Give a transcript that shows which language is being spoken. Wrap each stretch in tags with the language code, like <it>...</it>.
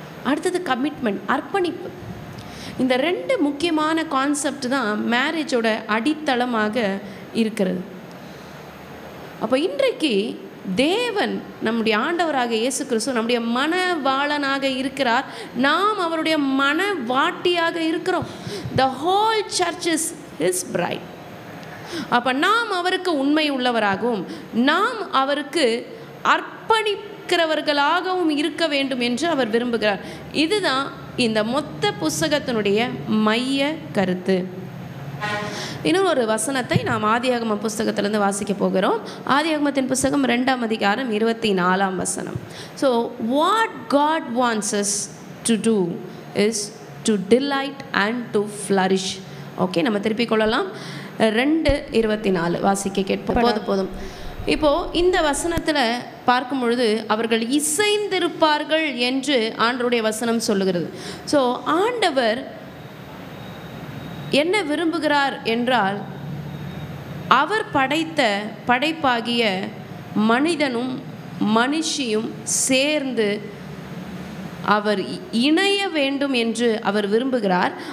<ta>அடுத்தது கமிட்மெண்ட், அர்ப்பணிப்பு. இந்த 2 முக்கியமான கான்செப்ட் தான் மேரேஜோட அடித்தளமாக இருக்கிறது. அப்போ இன்றைக்கு தேவன் நம்முடைய ஆண்டவராக இயேசு கிறிஸ்து நம்முடைய மனவாளனாக இருக்கிறார், நாம் அவருடைய மனவாட்டியாக இருக்கிறோம்.</ta> <en>The whole church is his bride.</en> <ta>அப்போ நாம் அவருக்கு உண்மை உள்ளவராகவும் நாம் அவருக்கு அர்ப்பணிக்கிறவர்களாகவும் இருக்க வேண்டும் என்று அவர் விரும்புகிறார். இதுதான் இந்த மொத்த புஸ்தகத்தினுடைய மைய கருத்து. இன்னும் ஒரு வசனத்தை நாம் ஆதியாகம புஸ்தகத்திலிருந்து வாசிக்க போகிறோம். ஆதியாகமத்தின் புஸ்தகம் 2ஆம் அதிகாரம் 24ஆம் வசனம்.</ta> <en>So what God wants us to do is to delight and to flourish.</en> <ta>Okay, நம்ம திருப்பிக் கொள்ளலாம். 2:24 வாசிக்க கேட்போம். போதும். இப்போது இந்த வசனத்தில் பார்க்கும் பொழுது அவர்கள் இசைந்திருப்பார்கள் என்று ஆண்டவருடைய வசனம் சொல்லுகிறது. ஸோ ஆண்டவர் என்ன விரும்புகிறார் என்றால், அவர் படைத்த படைப்பாகிய மனிதனும் மனுஷியும் சேர்ந்து அவர் இணைய வேண்டும் என்று அவர் விரும்புகிறார்.</ta>